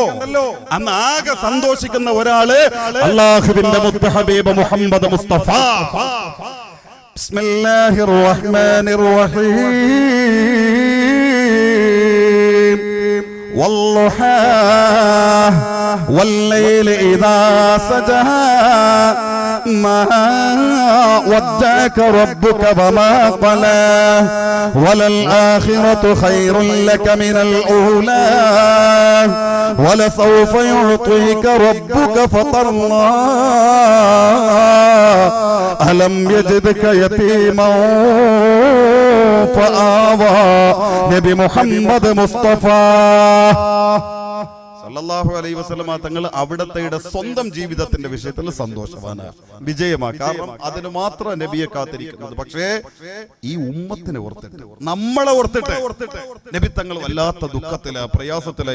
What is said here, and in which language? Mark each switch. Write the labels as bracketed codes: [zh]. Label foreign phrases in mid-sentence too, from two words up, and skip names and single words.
[ml] അന്ന് ആകെ സന്തോഷിക്കുന്ന ഒരാള് അല്ലാഹുവിന്റെ മുത്ത് ഹബീബ് മുഹമ്മദ് മുസ്തഫ. [ar] بسم الله الرحمن الرحيم. والضحى والليل إذا سجى ما ودعك ربك وما قلى وللآخرة خير لك من الأولى ولسوف يعطيك ربك فترضى ألم يجدك يتيما فآوى. [ml] നബി മുഹമ്മദ് മുസ്തഫ [ar] صلى الله عليه وسلم [ml] തങ്ങൾ അവിടത്തെ സ്വന്തം ജീവിതത്തിന്റെ വിഷയത്തിൽ സന്തോഷവാനാണ്, വിജയമാണ്. കാരണം അതിന് മാത്രം നബിയെ കാത്തിരിക്കുന്നത്. പക്ഷേ ഈ ഉമ്മത്തിനെ ഓർത്തിട്ട്, നമ്മളെ ഓർത്തിട്ട് നബി തങ്ങൾ വല്ലാത്ത ദുഃഖത്തില, പ്രയാസത്തില.